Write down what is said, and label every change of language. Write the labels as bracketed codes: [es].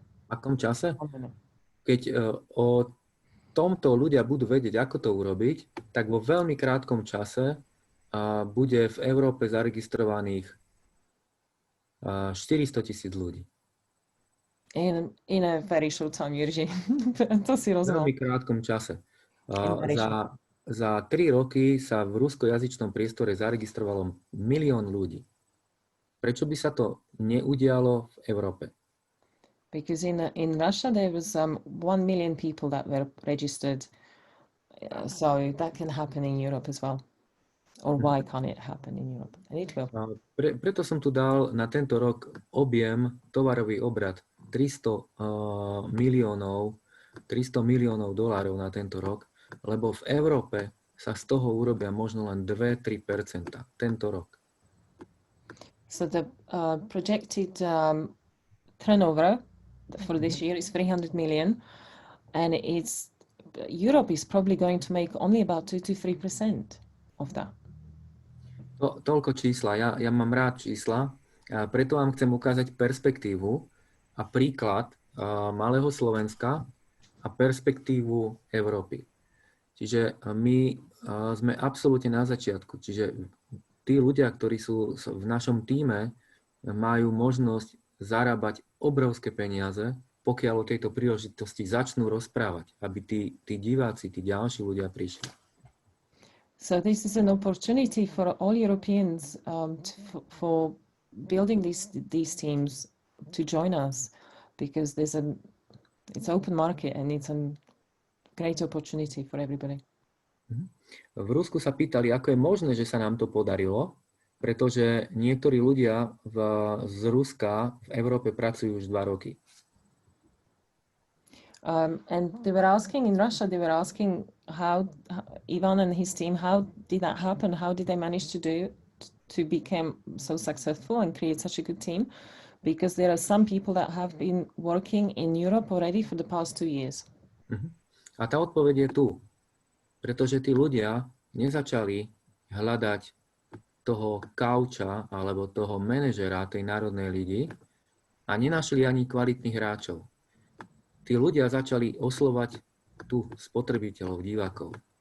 [sk] V akom čase? Keď o tomto ľudia budú vedieť, ako to urobiť, tak vo veľmi krátkom čase bude v Európe zaregistrovaných 400,000 ľudí. [en] In a very short time, Jiří. [sk] To si rozumiem. V veľmi krátkom čase. Za 3 roky sa v ruskojazyčnom priestore zaregistrovalo 1 milión ľudí. Prečo by sa to neudialo v Európe? [en] Because in Russia there was 1 million people that were registered, so that can happen in Europe as well. Or why can't it happen in Europe? And it will. [sk] Preto som tu dal na tento rok tovarový obrad 300 miliónov dolárov na tento rok, lebo v Európe sa z toho urobia možno len 2-3% tento rok. [en] So the projected turnover for this year is 300 million, and Europe is probably going to make only about 2-3% of that. [sk] Toľko čísla. Ja mám rád čísla, preto vám chcem ukázať perspektívu a príklad malého Slovenska a perspektívu Európy. Čiže my sme absolútne na začiatku. Čiže tí ľudia, ktorí sú v našom tíme, majú možnosť zarábať obrovské peniaze, pokiaľ o tejto príležitosti začnú rozprávať, aby tí diváci, tí ďalší ľudia prišli. [en] So this is an opportunity for all Europeans for building these teams to join us, because it's open market and it's a great opportunity for everybody. [sk] V Rusku sa pýtali, ako je možné, že sa nám to podarilo, pretože niektorí ľudia z Ruska v Európe pracujú už 2 roky. [en] And they were asking in Russia, how Ivan and his team, how did that happen? How did they manage to become so successful and create such a good team? Because there are some people that have been working in Europe already for the past 2 years. [sk] A tá odpoveď je tu. Pretože tí ľudia nezačali hľadať toho kauča alebo toho manažera tej národnej ligy a nenašli ani kvalitných hráčov. Tí ľudia začali oslovať tu spotrebiteľov, divákov.